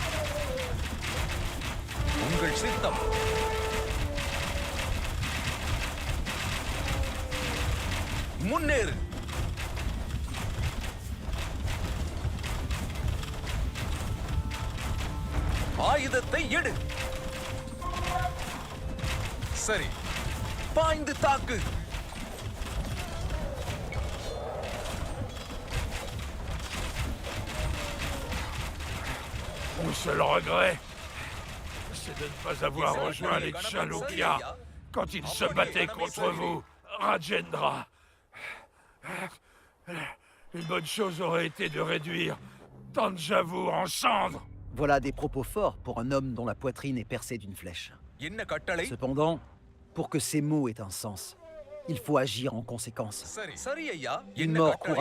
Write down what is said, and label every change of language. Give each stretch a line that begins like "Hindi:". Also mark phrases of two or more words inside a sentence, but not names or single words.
Tamil: உங்கள் சித்தம். முன்னேறு. ஆயுதத்தை எடு. சரி, பாய்ந்து தாக்கு.
French: Mon seul regret, c'est de ne pas avoir rejoint les Chalukya quand ils se battaient contre vous, Rajendra. Une bonne chose aurait été de réduire Tanjavur en cendres. Voilà des propos forts pour un homme dont la poitrine est percée d'une flèche.
Tamil: என்ன கட்டளை?
French: Cependant, pour que ces mots aient un sens, il faut agir en conséquence.
Tamil: சரி, சரி ஐயா.
French: Une
Tamil: என்ன
French: mort
Tamil: கட்டளை?